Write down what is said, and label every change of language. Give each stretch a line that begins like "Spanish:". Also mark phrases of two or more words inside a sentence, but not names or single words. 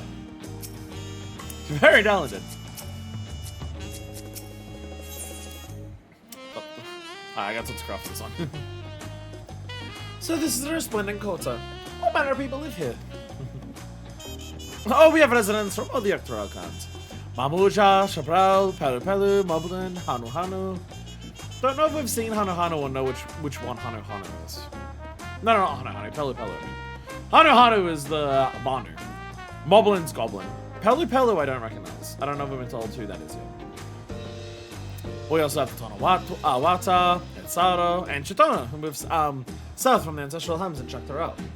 English: Very talented. Oh. I got to craft this one. So this is the resplendent quarter. What manner of people live here? Oh, we have residents from all the Tural clans. Mamuja, Tural, Pelu Pelu, Moblin, Hanu Hanu. Don't know if we've seen Hanu Hanu or know which one Hanu Hanu is. No, not Hanu Hanu, Pelu Pelu. Hanu Hanu is the Banu. Moblin's Goblin. Pelu Pelu I don't recognize. I don't know if we've been told who that is yet. We also have the Wata, Etsaro, and Chitona, who moves south from the ancestral homes in Tural.